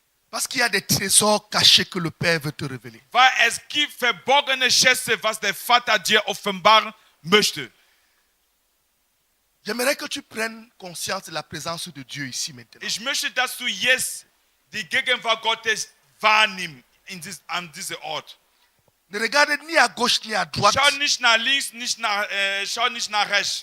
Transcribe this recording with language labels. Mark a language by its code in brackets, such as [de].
[fr] Parce qu'il y a des trésors cachés que le Père veut te révéler. [de] Weil es gibt verborgene Schätze, was der Vater dir offenbaren möchte. [fr] J'aimerais que tu prennes conscience de la présence de Dieu ici maintenant. [de] Ich möchte, dass du jetzt die Gegenwart Gottes wahrnimmst an diesem Ort. [fr] Ne regarde ni à gauche ni à droite. [de] Schau nicht nach links, schau nicht nach rechts.